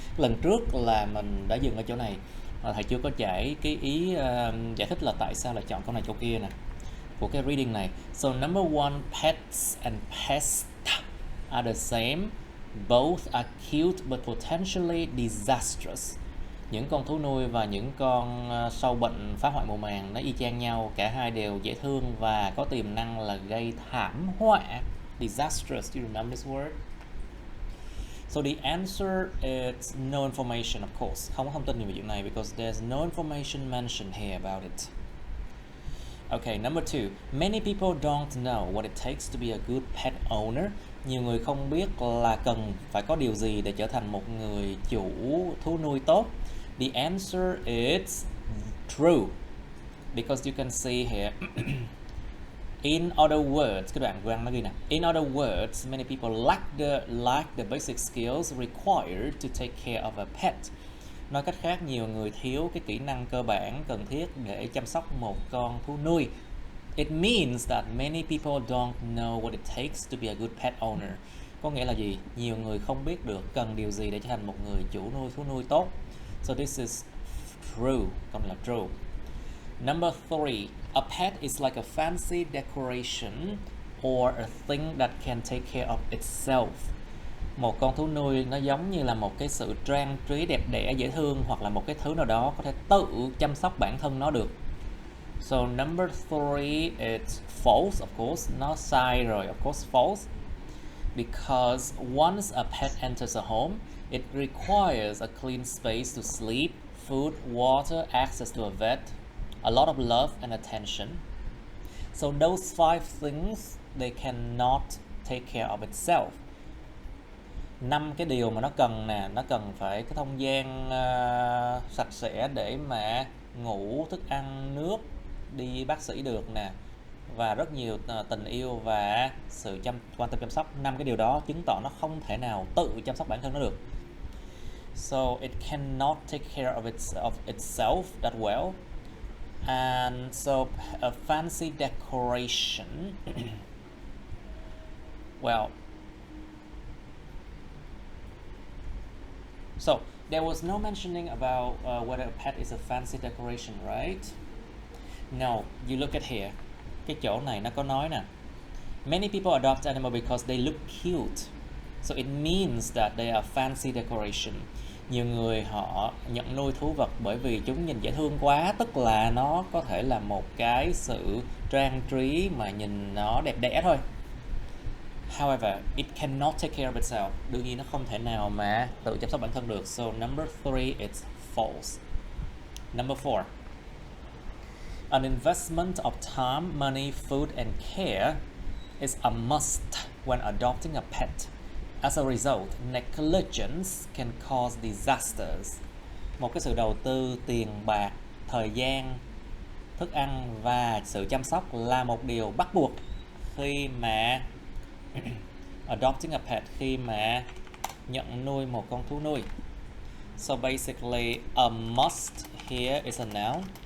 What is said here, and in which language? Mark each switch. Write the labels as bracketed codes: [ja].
[vi] Lần trước là mình đã dừng ở chỗ này. Thầy chưa có giải cái ý giải thích là tại sao lại chọn câu này câu kia nè của cái reading này. [en] So number one, pets and pests are the same. Both are cute but potentially disastrous. [vi] Những con thú nuôi và những con sâu bệnh phá hoại mùa màng nó y chang nhau, cả hai đều dễ thương và có tiềm năng là gây thảm họa. [en] Disastrous, do you remember this word? So the answer is no information, of course. [vi] Không có thông tin gì về chuyện này [en] because there's no information mentioned here about it. Okay, number two. Many people don't know what it takes to be a good pet owner. [vi] Nhiều người không biết là cần phải có điều gì để trở thành một người chủ thú nuôi tốt. [en] The answer is true. Because you can see here. In other words, [vi] cái đoạn văn nó ghi nè. [en] In other words, many people lack the basic skills required to take care of a pet. [vi] Nói cách khác, nhiều người thiếu cái kỹ năng cơ bản cần thiết để chăm sóc một con thú nuôi. [en] It means that many people don't know what it takes to be a good pet owner. [vi] Có nghĩa là gì? Nhiều người không biết được cần điều gì để trở thành một người chủ nuôi thú nuôi tốt. [en] So this is true. [vi] Câu này là true. [en] Number three. A pet is like a fancy decoration or a thing that can take care of itself. [vi] Một con thú nuôi nó giống như là một cái sự trang trí đẹp đẽ dễ thương hoặc là một cái thứ nào đó có thể tự chăm sóc bản thân nó được. [en] So number three is false, of course. [vi] Nó sai rồi, [en] of course false. Because once a pet enters a home, it requires a clean space to sleep, food, water, access to a vet, a lot of love and attention. So those five things, they cannot take care of itself. [vi] 5 cái điều mà nó cần nè, nó cần phải cái không gian sạch sẽ để mà ngủ, thức ăn, nước, đi bác sĩ được nè, và rất nhiều tình yêu và sự quan tâm chăm sóc. 5 cái điều đó chứng tỏ nó không thể nào tự chăm sóc bản thân nó được. [en] So it cannot take care of itself that well. And so a fancy decoration well, so there was no mentioning about whether a pet is a fancy decoration, right? No, you look at here. [vi] Cái chỗ này nó có nói nè. [en] Many people adopt animals because they look cute. So it means that they are fancy decoration. [vi] Nhiều người họ nhận nuôi thú vật bởi vì chúng nhìn dễ thương quá, tức là nó có thể là một cái sự trang trí mà nhìn nó đẹp đẽ thôi. [en] However, it cannot take care of itself. [vi] Đương nhiên nó không thể nào mà tự chăm sóc bản thân được. [en] So number three is false. Number four. An investment of time, money, food and care is a must when adopting a pet. As a result, negligence can cause disasters. [vi] Một cái sự đầu tư tiền bạc, thời gian, thức ăn và sự chăm sóc là một điều bắt buộc khi mà [en] adopting a pet, [vi] khi mà nhận nuôi một con thú nuôi. [en] So basically, a must here is a noun.